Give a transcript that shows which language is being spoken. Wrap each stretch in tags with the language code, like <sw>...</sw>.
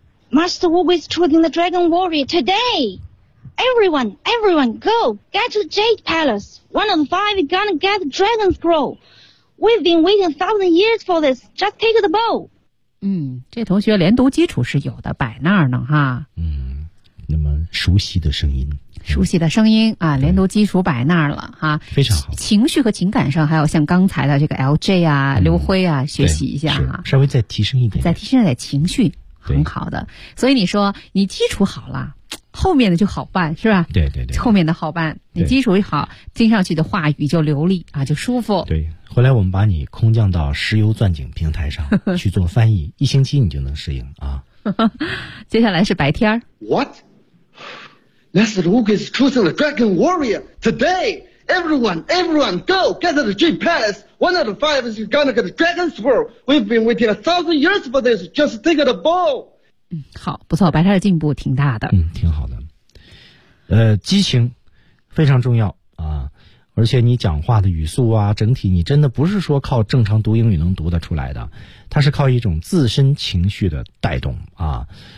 <en>Master Wu Gui is choosing the Dragon Warrior today. Everyone, everyone, go get to Jade Palace. One of the five is gonna get the Dragon Scroll. We've been waiting a thousand years for this. Just take the bow.</en> <zh>嗯，这同学连读基础是有的，摆那儿呢哈。嗯，那么熟悉的声音，熟悉的声音啊，连读基础摆那儿了哈，非常好。情绪和情感上，还有像刚才的这个 LJ 啊、嗯、刘辉啊，学习一下哈，稍微再提升一点，再提升点情绪，很好的。所以你说你基础好了，后面的就好办是吧？对对对，后面的好办，你基础一好，听上去的话语就流利啊，就舒服。对。回来我们把你空降到石油钻井平台上去做翻译一星期你就能适应啊。接下来是白天。</zh> <en>What? Master Wu Gui is choosing the Dragon Warrior today. Everyone, go get to the Jade Palace. One out of five is gonna get the Dragon Scroll. We've been waiting a thousand years for this. Just take the ball.</en> <zh>嗯，好，不错，白天的进步挺大的。嗯，挺好的。激情非常重要啊。而且你讲话的语速啊，整体你真的不是说靠正常读英语能读得出来的，它是靠一种自身情绪的带动啊。</zh>